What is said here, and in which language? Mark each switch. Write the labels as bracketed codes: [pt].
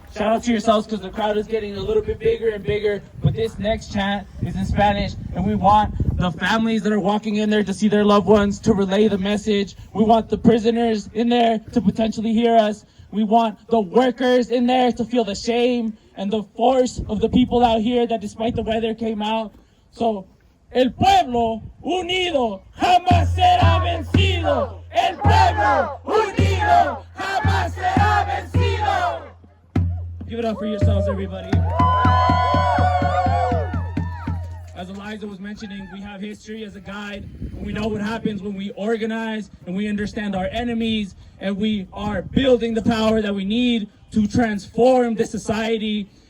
[en] Shout out to yourselves because the crowd is getting a little bit bigger and bigger. But this next chant is in Spanish, and we want the families that are walking in there to see their loved ones to relay the message. We want the prisoners in there to potentially hear us. We want the workers in there to feel the shame and the force of the people out here that despite the weather came out. [es] So, el pueblo unido jamás será vencido. El pueblo unido jamás será vencido. [en] Give it up for yourselves, everybody. As Eliza was mentioning, we have history as a guide. And we know what happens when we organize and we understand our enemies, and we are building the power that we need to transform the society.